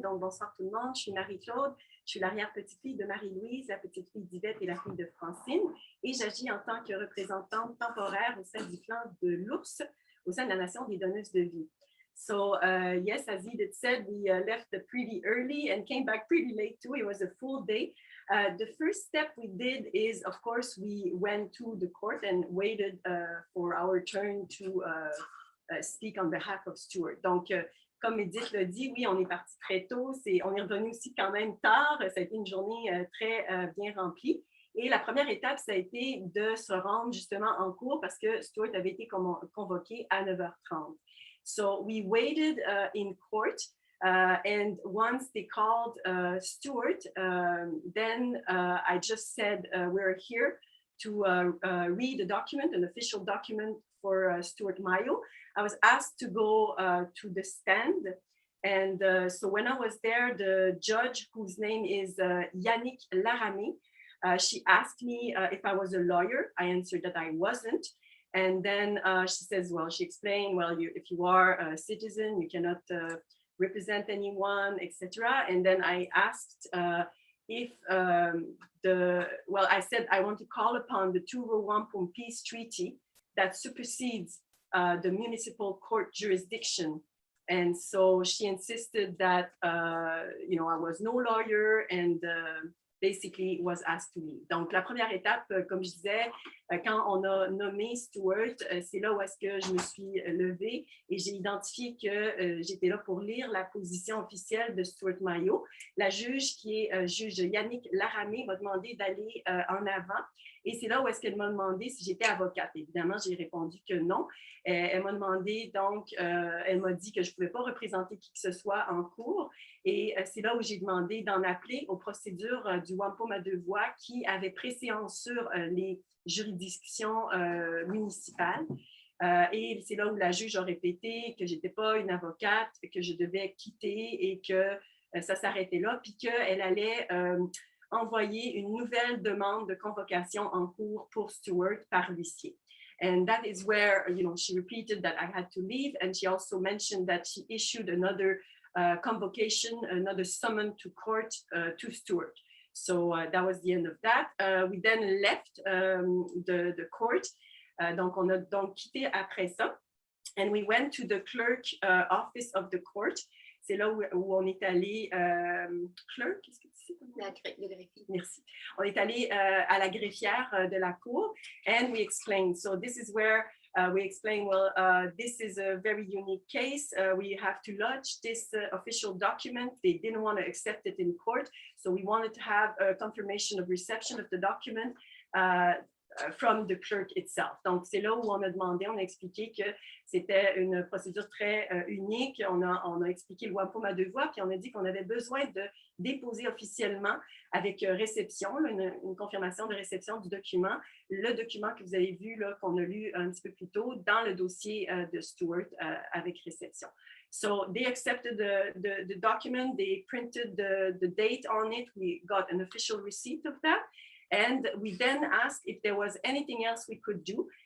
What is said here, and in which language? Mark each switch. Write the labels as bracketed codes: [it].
[fr] Donc, bonsoir tout le monde. Je suis Marie-Claude. Je suis l'arrière-petite-fille de Marie-Louise, la petite-fille d'Yvette et la fille de Francine. Et j'agis en tant que représentante temporaire au sein du clan de l'ours, au sein de la nation des donneuses de vie. [en] So yes, as Edith said, we left pretty early and came back pretty late too. It was a full day. The first step we did is, of course, we went to the court and waited for our turn to speak on behalf of Stuart. [fr] Donc, comme Edith l'a dit, oui, on est parti très tôt. On est revenu aussi quand même tard. Ça a été une journée très bien remplie. Et la première étape, ça a été de se rendre justement en cours parce que Stuart avait été convoqué à 9h30. [en] So we waited in court, and once they called Stuart, then I just said, we're here to read a document, an official document for Stuart Mayo. I was asked to go to the stand. And so when I was there, the judge, whose name is Yannick Laramé, she asked me if I was a lawyer. I answered that I wasn't. And then she says, well, she explained, well, if you are a citizen, you cannot represent anyone, etc. And then I asked if I said I want to call upon the Turo Wampum Peace Treaty that supersedes the municipal court jurisdiction. And so she insisted that, I was no lawyer and basically was asked to leave. [fr] Donc, la première étape, comme je disais, quand on a nommé Stuart, c'est là où est-ce que je me suis levée et j'ai identifié que j'étais là pour lire la position officielle de Stuart Mayo. La juge, qui est juge Yannick Laramé, m'a demandé d'aller en avant. Et c'est là où est-ce qu'elle m'a demandé si j'étais avocate. Évidemment, j'ai répondu que non. Elle m'a demandé, donc, elle m'a dit que je ne pouvais pas représenter qui que ce soit en cours. Et c'est là où j'ai demandé d'en appeler aux procédures du Wampum à 2 voix qui avaient préséance sur les juridictions municipales. Et c'est là où la juge a répété que je n'étais pas une avocate, que je devais quitter et que ça s'arrêtait là, puis qu'elle allait envoyer une nouvelle demande de convocation en cours pour Stuart par l'huissier. [en] And that is where, she repeated that I had to leave, and she also mentioned that she issued another convocation, another summon to court to Stuart. So that was the end of that. We then left the court. [fr] Donc, on a donc quitté après ça. [en] And we went to the clerk office of the court. [fr] C'est là où on est allé, clerk, qu'est-ce que tu sais? Le greffier. Merci. On est allé à la greffière de la cour, [en] and we explained. So this is where we explain, well, this is a very unique case. We have to lodge this official document. They didn't want to accept it in court, so we wanted to have a confirmation of reception of the document from the clerk itself. [fr] Donc, c'est là où on a demandé, on a expliqué que c'était une procédure très unique. On a expliqué le Wampum à 2 voix, puis on a dit qu'on avait besoin de déposer officiellement avec réception, une confirmation de réception du document, le document que vous avez vu, qu'on a lu un petit peu plus tôt, dans le dossier de Stuart avec réception. [en] So they accepted the document, they printed the date on it, we got an official receipt of that, and we then asked if there was anything else we could do.